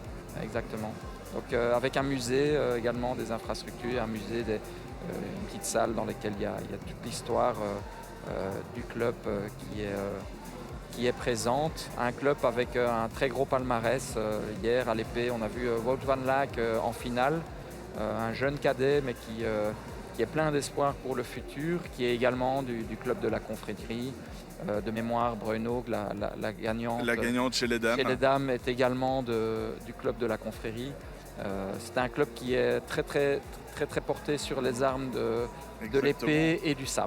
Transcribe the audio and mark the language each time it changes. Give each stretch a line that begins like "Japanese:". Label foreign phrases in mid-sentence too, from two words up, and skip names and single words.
French: Donc avec un musée également, des infrastructures, un musée, une petite salle dans laquelle il y a toute l'histoire du club qui est présente. Un club avec un très gros palmarès. Hier à l'épée, on a vu Wout van Aert en finale, un jeune cadet mais qui est plein d'espoir pour le futur, qui est également du club de la confrérie. De mémoire, Bruno, la gagnante. La gagnante chez les dames. Chez les dames est également du club de la confrérie. C'est un club qui est très, très, très, très porté sur les armes de l'épée et du sabre.